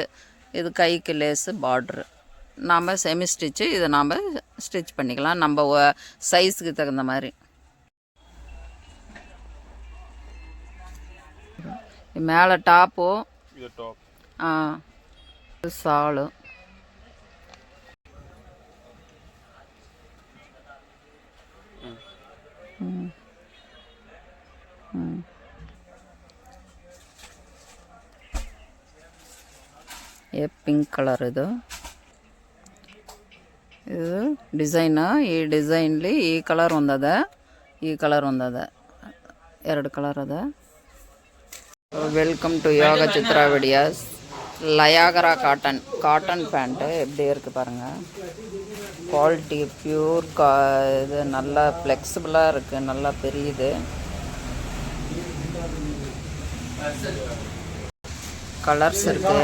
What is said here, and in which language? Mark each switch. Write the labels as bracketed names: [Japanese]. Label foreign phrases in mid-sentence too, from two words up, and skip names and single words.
[Tamil] இது கைக்கு லேஸு, பார்ட்ரு. நாம் [English] semi stitch [Tamil] இதை நாம் ஸ்டிச் பண்ணிக்கலாம் நம்ம சைஸுக்கு தகுந்த மாதிரி. மேலே டாப்போ, சாலு. [English] pink colour [Kannada] ಇದು ಡಿಸೈನ್. ಈ ಡಿಸೈನ್ಲಿ ಈ ಕಲರ್ ಒಂದದ, ಈ ಕಲರ್ ಒಂದದ, ಎರಡು ಕಲರ್ ಅದ. [English] Welcome to Yoga Chitra Videos. [Tamil] லயாகரா காட்டன் பேண்ட்டு எப்படி இருக்குது பாருங்கள். [English] quality pure [Tamil] இது நல்லா ஃப்ளெக்சிபிளாக இருக்குது, நல்லா பெரியுது. கலர்ஸ் இருக்குது.